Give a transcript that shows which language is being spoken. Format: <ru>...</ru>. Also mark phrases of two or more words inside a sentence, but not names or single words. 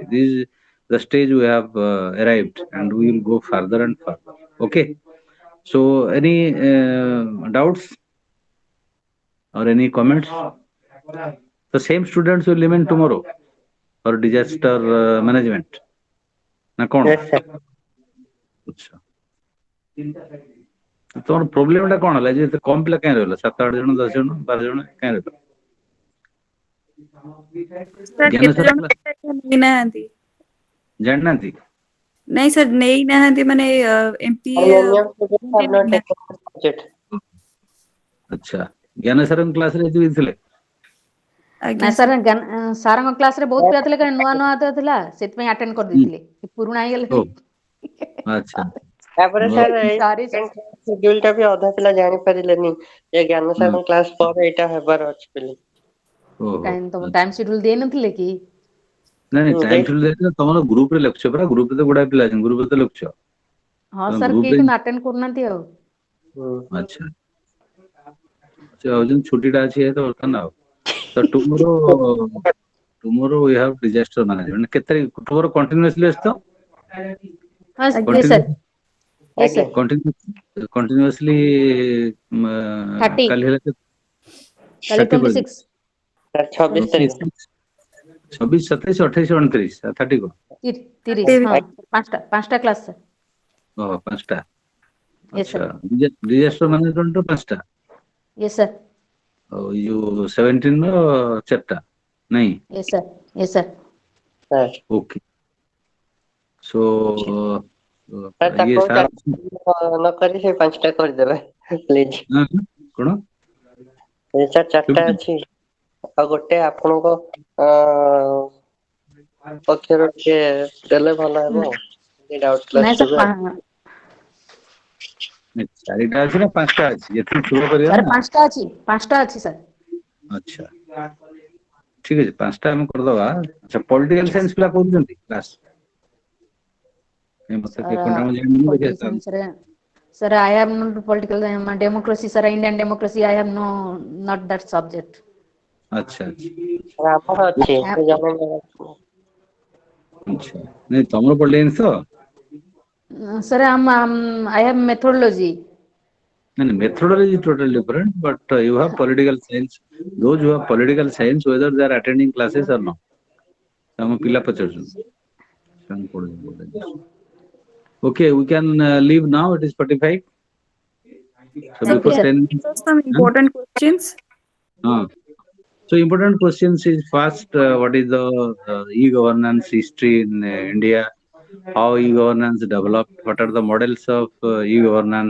<en>This is the stage we have arrived, and we will go further and further. Okay. So any doubts or any comments? The same students will remain tomorrow for disaster management.</en> <or>Na କଣ?</or> <en>Yes, sir.</en> <or>ଆଚ୍ଛା। ତମର ପ୍ରୋବ୍ଲେମ ଟା କଣ ହେଲା ଯେ ଏତେ କମ ପିଲା କାହିଁ ରହିଲ 7-8 ଜଣ 10 ଜଣ 12 ଜଣ କାହିଁ ରହିଲ? ସାର୍ ଜ୍ଞାନ କେତେ ସାର ଜଣ ନେଇନାହାନ୍ତି? ଜାଣିନାହାନ୍ତି? ନାଇଁ ସାର୍ ନେଇନାହାନ୍ତି ମାନେ MPA</or> <en>Many of students have not taken the subject.</en> <or>ଆଚ୍ଛା ଜ୍ଞାନ ସାରଙ୍କ କ୍ଲାସରେ ଏତିକି ଥିଲେ? ଆଜ୍ଞା ନା ସାର୍ ସାରଙ୍କ କ୍ଲାସରେ ବହୁତ ପିଲା ଥିଲେ କାରଣ ନୂଆ ନୂଆ ତ ଥିଲା ସେଥିପାଇଁ ଆଟେଣ୍ଡ କରିଦେଇଥିଲେ ପୁରୁଣା ଓ ହେଇଗଲେଣି। ଆଚ୍ଛା ତାପରେ ସାର୍ ଏଇ ସରି schedule ଟା ବି ଅଧା ପିଲା ଜାଣିପାରିଲେନି ଯେ ଜ୍ଞାନ ସାରଙ୍କ କ୍ଲାସ ପରେ ଏଇଟା ହେବାର ଅଛି ବୋଲି। ଓହୋ କାହିଁ ତମ ଆଚ୍ଛା।</or> <en>time schedule</en> <or>ଦେଇନଥିଲେ କି? ନାଇଁ ଟାଇମ ଦେଇ ଟେବୁଲ ଦେଇଥିଲେ ତମର ଗ୍ରୁପରେ ଲେଖୁଛ ପରା ଗ୍ରୁପରେ ତ ଗୁଡାଏ ପିଲା ଅଛନ୍ତି ଗ୍ରୁପରେ ତ ଲେଖୁଛ ହଁ ତମ ସାର୍ କେହି ଗ୍ରୁପରେ କିନ୍ତୁ ଆଟେଣ୍ଡ କରୁନାହାନ୍ତି ଆଉ। ଆଚ୍ଛା ସେ ଭାବୁଛନ୍ତି ଛୁଟିଟା ଅଛି ତ ବର୍ତ୍ତମାନ ଆଉ ତ</or> <en>tomorrow we have disaster management</en> <or>କେତେ ତାରିଖ</or> <en>tomorrow continuously</en> <or>ଅଛି ତ?</or> <en>ହଁ yes sir, yes</en> <or>ଆଜ୍ଞା</or> <en>sir, continuously 30</en> <or>କାଲି ହେଲା କାଲି 30 ପର୍ଯ୍ୟନ୍ତ 26 ସାର୍ 26 ତାରିଖ 26 27 28 29 30 को 30 ହଁ ପାଞ୍ଚଟା କ୍ଲାସ ସାର୍। ଓହୋ 5ଟା</or> <en>yes sir,</en> <or>ଆଚ୍ଛା</or> <en>disaster management</en> <or>5ଟା</or> <en>yes sir,</en> <or>ଆଉ ଏଇ ଯୋଉ 17 ର 4ଟା ନାଇଁ</or> <en>yes sir, yes sir।</en> <or>ସାର୍</or> <en>okay so</en> <or>ସାର୍ ଇଏ ତାକୁ ସାର୍ ନ କରି ସେ 5ଟା କରିଦେବେ ପ୍ଲିଜ। କଣ ସାର୍ 4ଟା ଅଛି ଆଉ ଗୋଟେ ଆପଣଙ୍କ ପକ୍ଷରୁ ଟିକେ ଦେଲେ ଭଲ ହେବ ଆଉ</or> <en>doubt class</en> <or>ନାଇଁ ଦେବେ ଆଉ। ସାର୍ 4ଟା ଅଛି ନା 5ଟା ଅଛି ଏଥିରୁ ଚୂଳ କରିବା ସାର୍ ନା ପାଞ୍ଚଟା ଅଛି ସାର୍। ଆଚ୍ଛା ଠିକ ଅଛି 5ଟା ଆମେ କରିଦବା ଆଚ୍ଛା</or> <en>political science</en> <or>ପିଲା କରୁଛନ୍ତି କ୍ଲାସ ମତେ</or> <en>Sir,</en> <or>ମୁଁ ଜାଣିନି</or> <en>political</en> <or>ଦେଖିବା</or> <en>science, sir, I have no political democracy, sir, Indian democracy. I have no not that subject.</en> <or>ଆଚ୍ଛା ଆମର ଅଛି</or> <en>I,</en> <or>ସେ ଜଣେ ଆଚ୍ଛା ନାଇଁ ତମର ପଲିଟିକାଲ ତ</or> <en>sir, I have methodology. no, methodology is totally different, but you have political science. Those who have political science, whether they are attending classes or not.</en> <or>ଆମ ପିଲା ପଚାରୁଛନ୍ତି ସେମାନେ ପଢୁଛନ୍ତି।</or> <en>Okay, we can leave now. It is 45. So Sir, before Okay, can sir. 10 you answer some huh? important questions? So important questions is first, what is the e-governance history in India? How e-governance developed? What are the models of e-governance?</en>